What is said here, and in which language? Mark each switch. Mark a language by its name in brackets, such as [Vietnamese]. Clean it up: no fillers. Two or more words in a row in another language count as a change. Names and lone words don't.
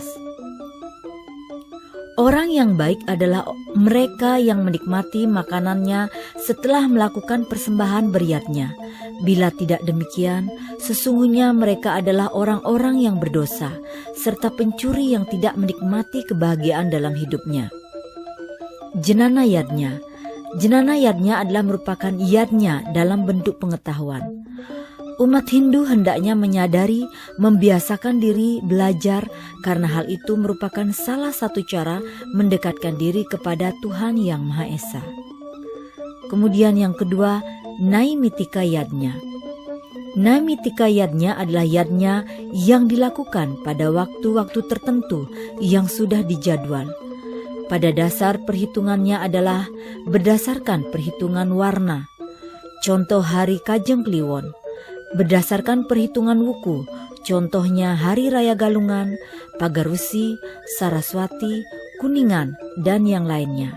[Indonesian] Orang yang baik adalah mereka yang menikmati makanannya setelah melakukan persembahan beryadnya. Bila tidak demikian, sesungguhnya mereka adalah orang-orang yang berdosa, serta pencuri yang tidak menikmati kebahagiaan dalam hidupnya. Jenana yadnya. Jenana yadnya adalah merupakan yadnya dalam bentuk pengetahuan. Umat Hindu hendaknya menyadari, membiasakan diri belajar, karena hal itu merupakan salah satu cara mendekatkan diri kepada Tuhan Yang Maha Esa. Kemudian yang kedua, Naimitika yadnya. Naimitika yadnya adalah yadnya yang dilakukan pada waktu-waktu tertentu yang sudah dijadwal. Pada dasar perhitungannya adalah berdasarkan perhitungan warna. Contoh hari Kajeng Kliwon. Berdasarkan perhitungan wuku, contohnya Hari Raya Galungan, Pagarusi, Saraswati, Kuningan, dan yang lainnya.